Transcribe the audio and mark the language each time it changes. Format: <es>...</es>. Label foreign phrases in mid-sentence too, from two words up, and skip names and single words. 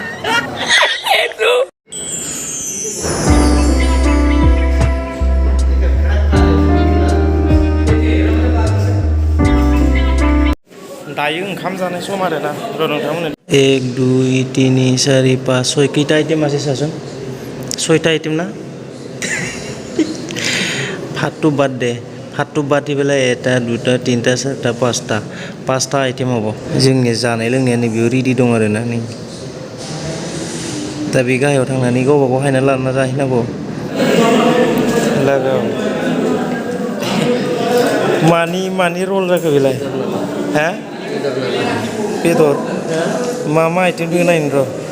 <brx>दायो ओंखाम जानाय सम आरोना र' नोंथांमोन 1 2 3 4 5 6 खैथा आइटेम</brx> <as>আছে চাচোন 6টা</as> <brx>आइटेम ना</brx> <as>ভাতটো বাদ দি পেলাই 1 2 3 4 5টা आइटेम হ'ব</as> <brx>जोंनि जानाय लोंनाया नै बेयाव रेडि दं आरोना नै दा बे गाहायाव थांनानै गावबा गाव हायना लाना जाहैनांगौ लागाव मानि रल जाखो बेलाय हा बेदर मा आइटेम दङ नायनो र'</brx>